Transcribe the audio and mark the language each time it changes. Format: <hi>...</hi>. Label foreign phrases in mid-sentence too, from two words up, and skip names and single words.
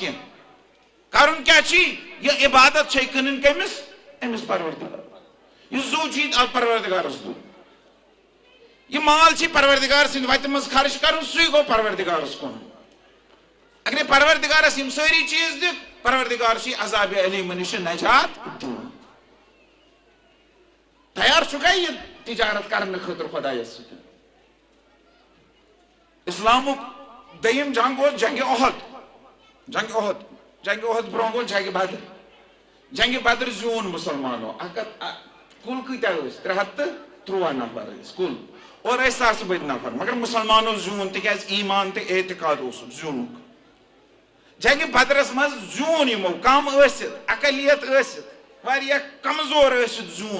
<ks>کینٛہہ کرُن کیاہ چھُے یہِ عبادت چھے کٕنٕنۍ کٔمِس أمِس پروردگار یہِ زو چھُے پروردگارس دیُن یہِ مال چھُے پروردگار سٕنٛدِ وتہِ منٛز خرچ کرُن سُے گوٚو پروردگارس کُن اگرے پروردگارس یِم سٲری چیٖز دِکھ پروردگار چھُے عذابِ علیٖم نِشہِ نجات دِوان تیار چھُکھا یہِ تجارت کرنہٕ خٲطرٕ خۄدایس سۭتۍ اسلامک دیم جنگ اوس جنگ احد برونٛہہ گوٚو جنگ بدر. جنگ بدر زیوٗن مسلمانو. کُل کۭتیاہ ٲسۍ 313 نفر ٲسۍ کُل اور ٲسۍ ساسہٕ بٔدۍ نفر مگر مسلمانو زیوٗن تِکیٛازِ ایٖمان تہٕ اعتقاد اوسُکھ زیوٗنُکھ. جنگ بدرس منٛز زیوٗن یِمو کم ٲسِتھ اقلیت ٲسِتھ واریاہ کمزور ٲسِتھ زیوٗن.</ks>